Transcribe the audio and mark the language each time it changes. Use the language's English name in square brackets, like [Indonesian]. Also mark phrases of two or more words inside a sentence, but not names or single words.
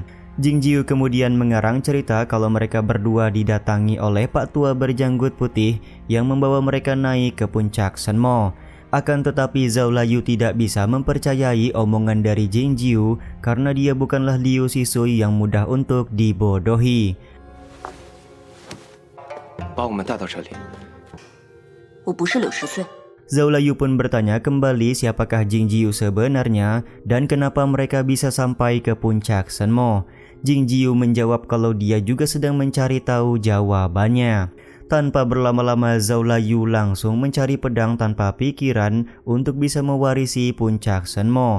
[Indonesian] Jing Jiu kemudian mengarang cerita kalau mereka berdua didatangi oleh Pak Tua berjanggut putih yang membawa mereka naik ke puncak Shenmo. Akan tetapi Zhao Layu tidak bisa mempercayai omongan dari Jing Jiu karena dia bukanlah Liu Sisui yang mudah untuk dibodohi. [Chinese] 把我们带到这里。我不是柳十岁。 [Indonesian] Zhao Layu pun bertanya kembali siapakah Jing Jiu sebenarnya dan kenapa mereka bisa sampai ke puncak Shenmo. Jing Jiu menjawab kalau dia juga sedang mencari tahu jawabannya. Tanpa berlama-lama Zhao Layu langsung mencari pedang tanpa pikiran untuk bisa mewarisi puncak Shenmo.